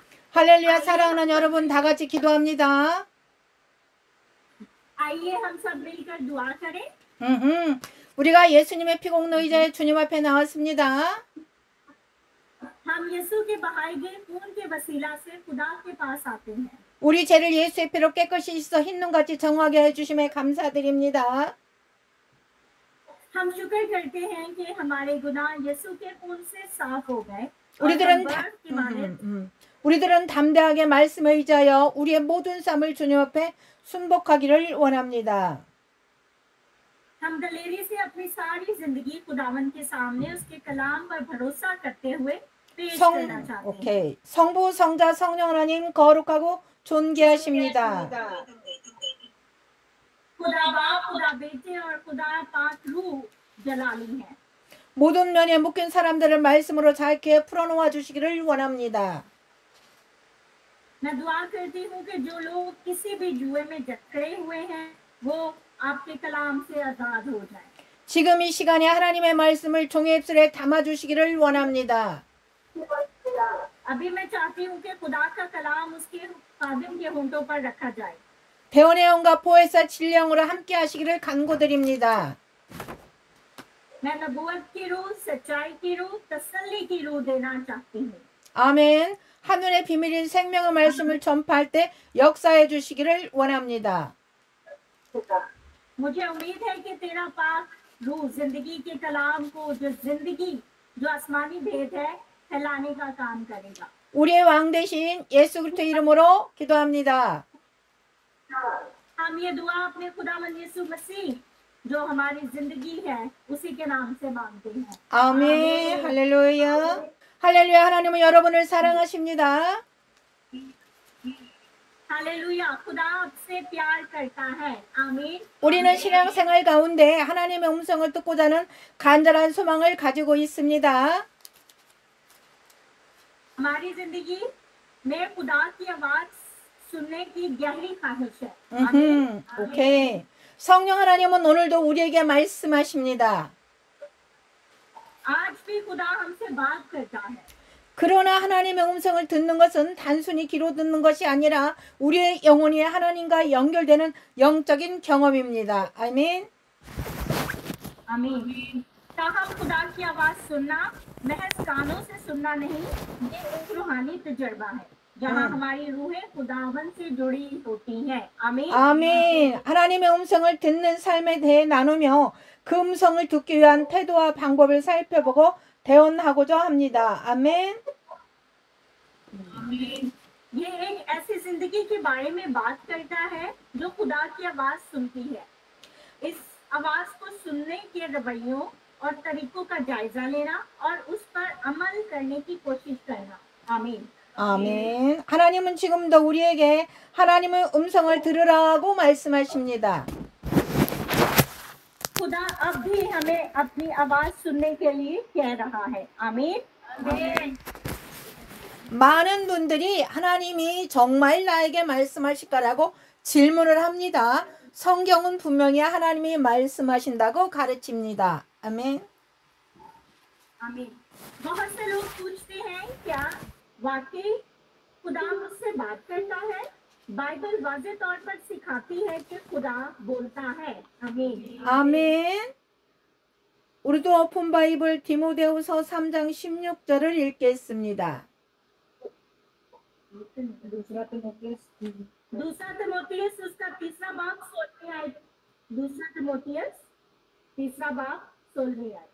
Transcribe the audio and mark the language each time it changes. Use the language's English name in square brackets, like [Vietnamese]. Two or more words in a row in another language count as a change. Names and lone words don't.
[Korean] 할렐루야. 사랑하는 여러분 다 같이 기도합니다. [Urdu] آئیے ہم سب مل کر دعا کریں. [Korean] 우리가 예수님의 피공로 의자에 주님 앞에 나왔습니다. [Urdu] ہم یسوع کے بہائے گئے خون کے وسیلہ سے خدا کے پاس آتے ہیں. [Korean] 우리 죄를 예수의 피로 깨끗이 씻어 흰눈같이 정하게 해주심에 감사드립니다. [Urdu] ہم شکر کرتے ہیں کہ ہمارے گناہ یسوع کے خون سے صاف ہو گئے. [Korean] 우리들은 담대하게 말씀에 의지하여 우리의 모든 삶을 주님 앞에 순복하기를 원합니다. [Urdu] ہم دلیری سے اپنی ساری زندگی خداوند کے سامنے اس کے کلام پر بھروسہ کرتے ہوئے پیش کرنا چاہتے ہیں. [Korean] 성부, 성자, 성령 하나님 거룩하고 존귀하십니다. [Urdu] خدا باپ، خدا بیٹے اور خدا پاک روح جلالی ہے. [Korean] 모든 면에 묶인 사람들을 말씀으로 잘게 풀어놓아 주시기를 원합니다. [Urdu] میں دعا کرتی ہوں کہ جو لوگ کسی بھی جوئے میں جکڑے ہوئے ہیں وہ آپ کے کلام سے آزاد ہو جائیں. [Korean] 지금 이 시간에 하나님의 말씀을 종의 입술에 담아 주시기를 원합니다. [Urdu] ابھی میں چاہتی ہوں کہ خدا کا کلام اس کے خادم کے ہونٹوں پر رکھا جائے. [Korean] 배원의 영과 보혜사 진령으로 함께 하시기를 간구드립니다. [Urdu] میں نبوت کی روح، سچائی کی روح، تسلی کی روح دینا چاہتی ہوں. [Korean] 아멘. 하늘의 비밀인 생명의 말씀을 전파할 때 역사해 주시기를 원합니다. [Urdu] مجھے امید ہے کہ تیرا پاک روح زندگی کے کلام کو جو آسمانی بھید ہے پھیلانے کا کام کرے گا. [Korean] 우리의 왕 대신 예수 그리스도 이름으로 기도합니다. [Urdu] ہم یہ دعا اپنے خداوند یسوع مسیح جو ہماری زندگی ہے اسی کے نام سے مانگتے ہیں. [Korean] 아멘. 할렐루야. 할렐루야. 하나님은 여러분을 사랑하십니다. [Urdu] ہالیلویاہ، خدا آپ سے پیار کرتا ہے. आमीन। [Korean] 우리는 신앙생활 가운데 하나님의 음성을 듣고자 하는 간절한 소망을 가지고 있습니다. [Urdu] ہماری زندگی میں خدا کی آواز سننے کی گہری خواہش ہے. [Korean] 오케이. 성령 하나님은 오늘도 우리에게 말씀하십니다. [Urdu] آج بھی خدا ہم سے بات کرتا ہے. [Korean] 그러나 하나님의 음성을 듣는 것은 단순히 귀로 듣는 것이 아니라 우리의 영혼이 하나님과 연결되는 영적인 경험입니다. 아멘. [Urdu] आमीन। تاہم خدا کی آواز سننا محض کانوں سے سننا نہیں، یہ ایک روحانی تجربہ ہے جہاں ہماری روحیں خداوند سے جڑی ہوتی ہیں. आमीन। [Korean] 아멘. 하나님의 음성을 듣는 삶에 대해 나누며 그 음성을 듣기 위한 태도와 방법을 살펴보고 대언하고자 합니다. 아멘. [Urdu] یہ ایک ایسی زندگی کے بارے میں بات کرتا ہے جو خدا کی آواز سنتی ہے. اس آواز کو سننے کے رویوں اور طریقوں کا جائزہ لینا اور اس پر عمل کرنے کی کوشش کرنا. आमीन। [Korean] 아멘. 하나님은 지금도 우리에게 하나님의 음성을 들으라고 말씀하십니다. [Urdu] خدا اب بھی ہمیں اپنی آواز سننے کے لیے کہہ رہا ہے. आमीन। [Korean] 많은 분들이 하나님이 정말 나에게 말씀하실까라고 질문을 합니다. 성경은 분명히 하나님이 말씀하신다고 가르칩니다. 아멘. [Urdu] आमीन। بہت سے لوگ پوچھتے ہیں کیا واقعی خدا مجھ سے بات کرتا ہے? بائبل واضح طور پر سکھاتی ہے کہ خدا بولتا ہے. आमीन। [Korean] 아멘. 우리도 [English] open bible [Korean] 디모데후서 3장 16절을 읽겠습니다. [Urdu] دوسرا تیمتھیس اس کا تیسرا باب 16 آیت. دوسرا تیمتھیس تیسرا باب 16 آیت.